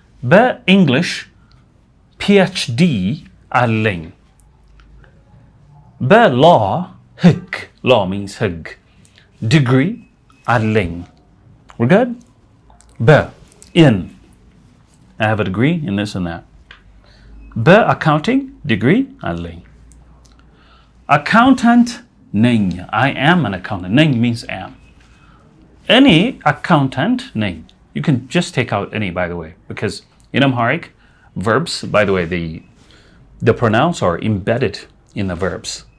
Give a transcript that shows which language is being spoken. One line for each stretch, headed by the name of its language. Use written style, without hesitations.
Amharic: በእንግሊሽ PhD አለኝ. በlaw ህግ,
English: law means
Amharic: ህግ, degree አለኝ.
English: We're good? in I have a degree in this and that.
Amharic: በአካውንቲንግ degree አለኝ.
English: accountant ነኝ. I am an accountant. ነኝ means am. Any accountant name. You can just take out any, by the way, because in Amharic, verbs, by the way, the pronouns are embedded in the verbs.